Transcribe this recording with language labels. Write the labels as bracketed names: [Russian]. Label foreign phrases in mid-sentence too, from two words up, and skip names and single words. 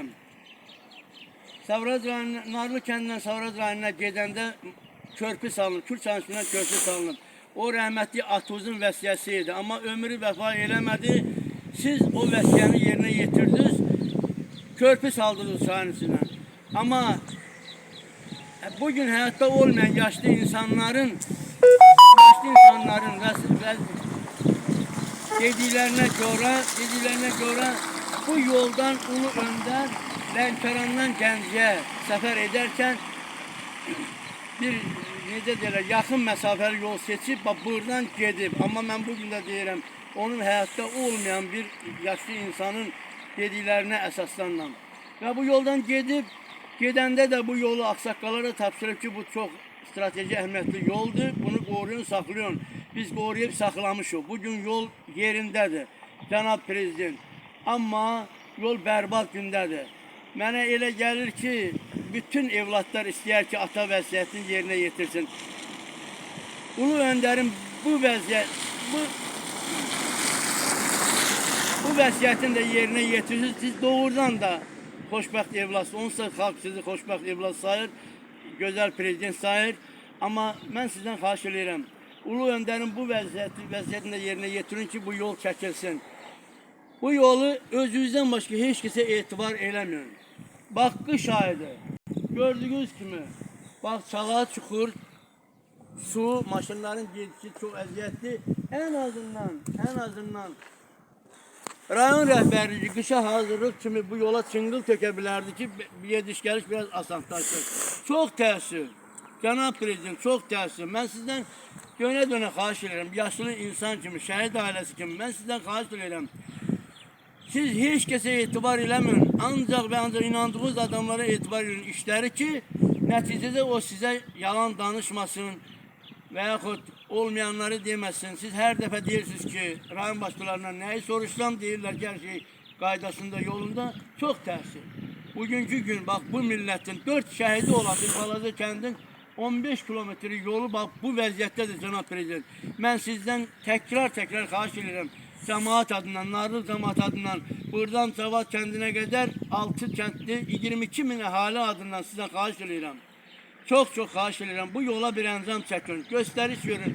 [Azerbaijani] Savrad rayonu, Narlı kəndindən Savrad rayonuna gedəndə körpü salınıb, Kürçayın üstündən körpü salınıb. O rəhmətli Atuzun vəsiyyəsi idi. Ama ömrü vəfa eləmədi. Siz o vəsiyyəni yerine yetirdiniz. Körpü saldınız çayın üstüne. [Turkish] Ama bugün hayatta olmayan yaşlı insanların dediklerine göre [Azerbaijani] bu yoldan Ulu Önder Lənkərandan Gəncəyə səfər ederken bir necə deyirlər, yaxın məsafəli yol seçip buradan gedib. [Turkish] Ama ben bugün de deyirəm, onun hayatta olmayan bir yaşlı insanın dediklerine əsaslanıram. [Azerbaijani] Ve bu yoldan gedəndə de bu yolu aksaqqallara tapşırıb ki, bu çok strateji əhəmiyyətli yoldur. Bunu qoruyun, saxlayın. Biz qoruyub saxlamışıq. Bugün yol yerindədir, Cənab Prezident. Ama yol bərbad gündədir. Mənə elə gəlir ki, bütün evlatlar istəyər ki, ata vəsiyyətini yerine yetirsin. Ulu Önder'in bu vəsiyyətini de yerine yetirsin. Siz doğrudan da xoşbəxt evladsınız. Onsa xalq sizi xoşbəxt evlad sayır, gözəl prezident sayır. Ama mən sizden xahiş edirəm, Ulu Önder'in bu vəsiyyətini de yerine yetirin ki, bu yol çəkilsin. [Turkish] Bu yolu özünüzden başka hiç kimse etibar eləmiyor. Bak kış ayıdır. Gördüğünüz gibi bağçalar çukur, su, maşınların geçişi çok əziyyətli. [Azerbaijani] En azından rayon rəhbərliyi kışa hazırlık kimi bu yola çıngıl tökə bilərdi ki, gidiş gəliş biraz asanlaşır. Çok təəssüf, Cənab Prezident, çok təəssüf. Ben sizden dönə xahiş edirəm, yaşlı insan kimi, şəhid ailəsi kimi, ben sizden xahiş edirəm. Siz hiç kese etibar eləməyin. [Turkish] Ancak ve ancak inandığınız adamlara etibar edin işleri ki neticede o size yalan danışmasın veya olmayanları demesin. [Azerbaijani] Siz her defa deyirsiniz ki rayon başkalarından neyi soruşsam deyirlər ki her şey qaydasında yolunda. [Turkish] Çok tersi. Bugünkü gün bak bu milletin 4 şehidi olan bir balaca kendin 15 kilometre yolu bak [Azerbaijani] bu vəziyyətdədir cənab prezident. Mən sizdən təkrar xahiş edirəm. Cəmaat adından, Narlı cəmaat adından, buradan Cavad kəndinə qədər 6 kəndli 22 min əhali adından sizdən xahiş edirəm. Çok xahiş edirəm. Bu yola bir əncam çəkin. Göstəriş verin.